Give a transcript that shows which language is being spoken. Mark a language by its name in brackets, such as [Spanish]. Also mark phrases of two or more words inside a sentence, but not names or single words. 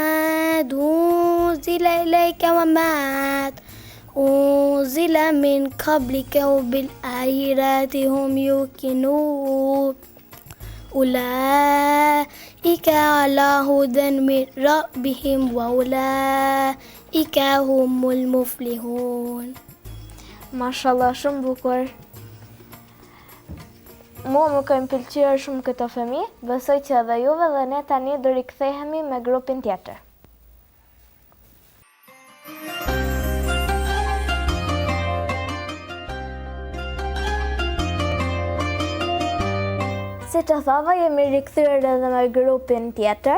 [Arabic] أنزل إليك وما أنزل من قبلك وبالآخرة هم يوقنون أولئك على هدى من ربهم وأولئك هم المفلحون. [Albanian] Mashallah, shumë bukur. Mua më kanë pëlqyer shumë këto fëmijë, besoj që edhe juve dhe ne tani do rikthehemi me grupin tjetër. Si të thava, jemi rikthyer edhe me grupin tjetër.